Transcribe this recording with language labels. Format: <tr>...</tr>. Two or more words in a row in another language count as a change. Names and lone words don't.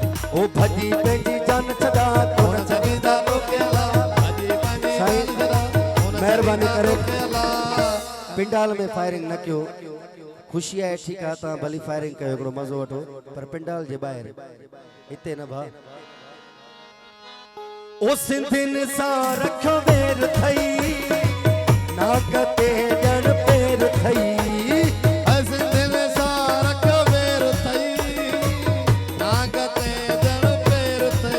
<sd>ओ भजी पंहिंजी जान छॾा कोन छॾींदा तोखेला साईं महिरबानी करे पिंडाल में फायरिंग न कयो खुशी है ठीक है ता भली फायरिंग कयो हिकिड़ो मज़ो वठो पर पिंडाल जे ॿाहिरि हिते न भा ओ सिंधियुनि सां रखियो वेर थई नाक ते ॼण पेर थई सिंधियुनि सां रखियो वेर थई नाक ते ॼण पेर थई</sd>